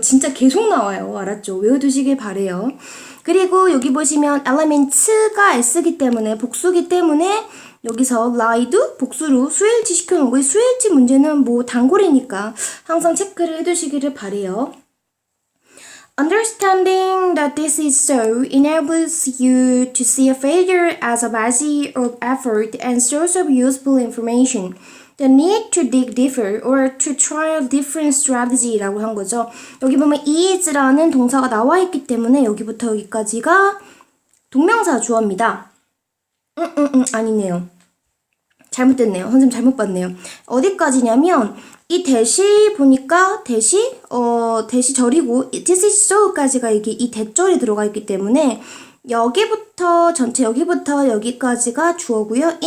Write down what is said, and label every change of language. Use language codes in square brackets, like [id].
[ko] 진짜 계속 나와요. 알았죠? 외워두시길 바래요. 그리고 여기 보시면 elements가 s기 때문에 복수기 때문에 여기서 lie도 복수로 수일치 시켜놓은 거예요. 수일치 문제는 뭐 단골이니까 항상 체크를 해두시기를 바래요. [en] Understanding that this is so enables you to see a failure as a body of effort and source of useful information. The need to dig deeper or to try a different strategy라고 한 거죠. [ko] 여기 보면 is라는 동사가 나와 있기 때문에 여기부터 여기까지가 동명사 주어입니다. 아니네요. 잘못됐네요. 선생님 잘못 봤네요. 어디까지냐면 이 대시 보니까 대시 절이고 this is so까지가 이게 이 대절이 들어가 있기 때문에 여기부터 전체 여기부터 여기까지가 주어고요.